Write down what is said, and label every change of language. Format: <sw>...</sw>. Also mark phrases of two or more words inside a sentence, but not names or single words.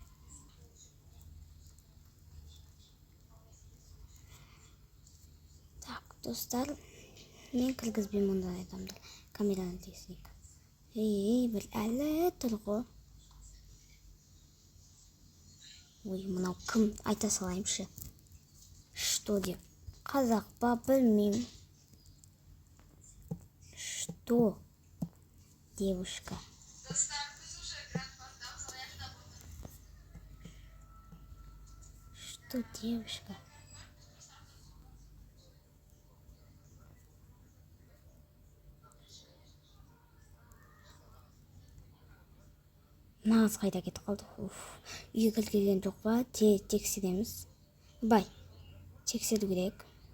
<kk>Достар, мен кіргізбеймін ондай адамды. Камераны тесейік. Бір әлі тұр ғой. Ой, мынау кім? Айта салайымшы. Что деп? Қазақ па, білмеймін.</kk> <ru>Что, девушка? Что, девушка?</ru> <kk>Нағыз қайда кетіп қалды. Үйге кірген жоқ па? Тексереміз. Бай, тексеру керек.</kk>